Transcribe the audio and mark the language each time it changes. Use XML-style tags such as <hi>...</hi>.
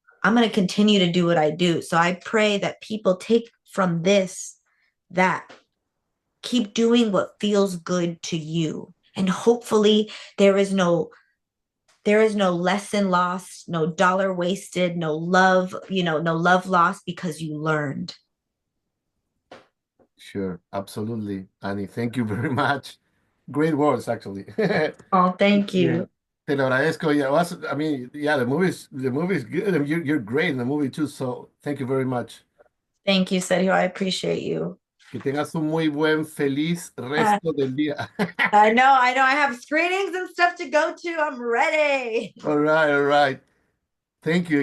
<en>I'm going to continue to do what I do. So I pray that people take from this, that keep doing what feels good to you, and hopefully there is no lesson lost, no dollar wasted, no love, no love lost, because you learned. Sure, absolutely. Annie, thank you very much. Great words, actually. Oh, thank Yeah. you.</en> <es>Te lo agradezco.</es> <en>Yeah, I mean, yeah, the movie's good, and you're great in the movie too. So thank you very much. Thank you, Sergio. I appreciate you.</en> <es>Que tengas un muy buen, feliz Uh, resto del día.</es> <en>I know. I have screenings and stuff to go to. I'm ready. All right, all right. Thank you.</en>